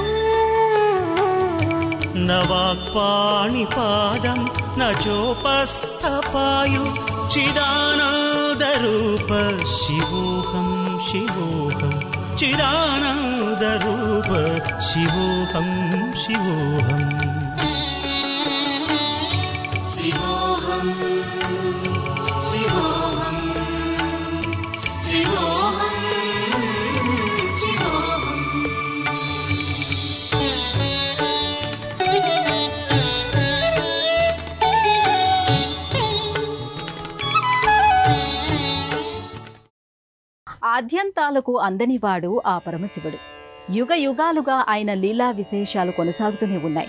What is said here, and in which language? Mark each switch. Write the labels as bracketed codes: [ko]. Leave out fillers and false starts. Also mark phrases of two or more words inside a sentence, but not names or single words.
[sa] न वाक्पाणिपादं न चोपस्थपायु चिदानन्दरूप शिवोऽहं शिवोऽहं चिदानन्दरूप शिवोऽहं शिवोऽहम् शिवोऽहं शिवोऽहं शिवोऽहं शिवोऽहम् [te] ఆద్యంతాలకు అందనివాడు ఆ పరమశివుడు. యుగ యుగాలుగా ఆయన లీలా విశేషాలు కొనసాగుతూనే ఉన్నాయి.